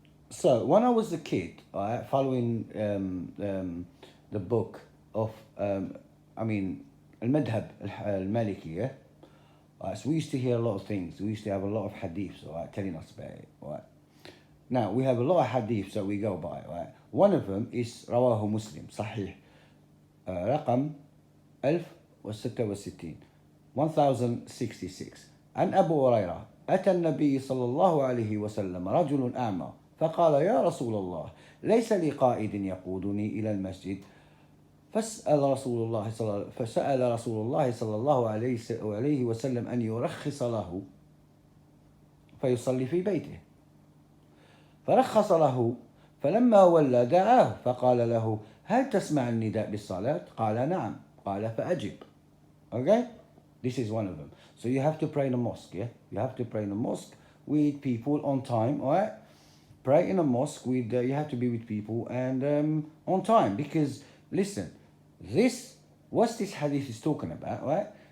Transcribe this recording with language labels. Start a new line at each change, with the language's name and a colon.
English: So when I was a kid, all right, following the book of, Al-Madhab Al-Maliki, yeah? So we used to hear a lot of things. We used to have a lot of hadiths, all right, telling us about it, all right? Now, we have a lot of hadiths that we go by, right? One of them is Rawahu Muslim, Sahih.
Arabic: رقم 1066 1066 عن أبو هريرة أتى النبي صلى الله عليه وسلم رجل أعمى فقال يا رسول الله ليس لي قائد يقودني إلى المسجد فسأل رسول الله صلى الله عليه وسلم أن يرخص له فيصلي في بيته فرخص له فلما ولى دعاه فقال له هل تسمع النداء بالصلاة؟ قال نعم. قال فأجب.
English: Okay? This is one of them. So you have to pray in a mosque, yeah? You have to pray in a mosque with people on time, alright? Pray in a mosque with, you have to be with people and on time. Because, listen, what this hadith is talking about, right?